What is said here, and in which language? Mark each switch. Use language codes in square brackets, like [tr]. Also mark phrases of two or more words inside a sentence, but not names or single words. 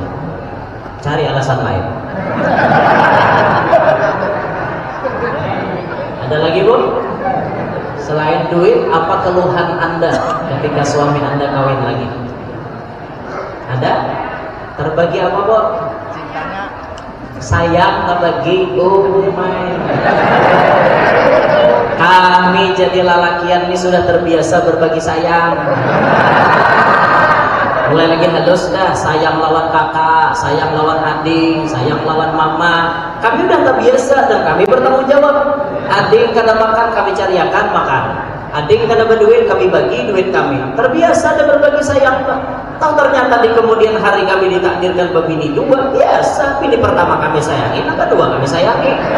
[id] Cari alasan lain. Ada lagi bu? Selain duit, apa keluhan anda ketika suami anda kawin lagi? Ada? Terbagi apa bu? Sayang terbagi. [en] Oh my. [bjn] Kami jadi lalakian ini sudah terbiasa berbagi sayang. Mulai lagi halus dah, sayang lawan kakak, sayang lawan adik, sayang lawan mama. Kami udah terbiasa dan kami bertanggung jawab. Adik kada makan, kami cariakan makan. Adik kada berduit, kami bagi duit kami. Terbiasa dan berbagi sayang. [id] Tahu ternyata di kemudian hari kami ditakdirkan berbini 2. Biasa, bini pertama kami sayangi, yang kedua kami sayangi.